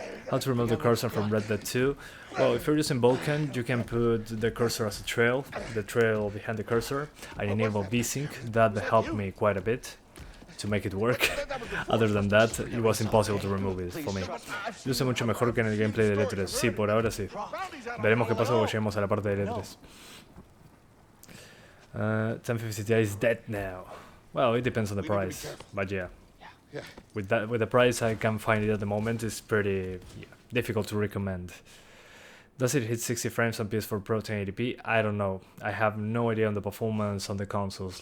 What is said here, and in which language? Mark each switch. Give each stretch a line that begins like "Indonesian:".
English: How to remove the cursor from Red Dead 2? Well, if you're using Vulkan, you can put the cursor as a trail, the trail behind the cursor. I enable VSync, that helped me quite a bit to make it work. Other than that, it was impossible to remove it for me.
Spanish: Luce mucho mejor que en el gameplay de E3. Sí, por ahora sí. Veremos qué pasa cuando lleguemos a la parte de E3.
English: 1050 Ti is dead now. Well, it depends on the price, but yeah. With the price I can find it at the moment, it's pretty difficult to recommend. Does it hit 60 frames on PS4 Pro 1080p? I don't know. I have no idea on the performance on the consoles.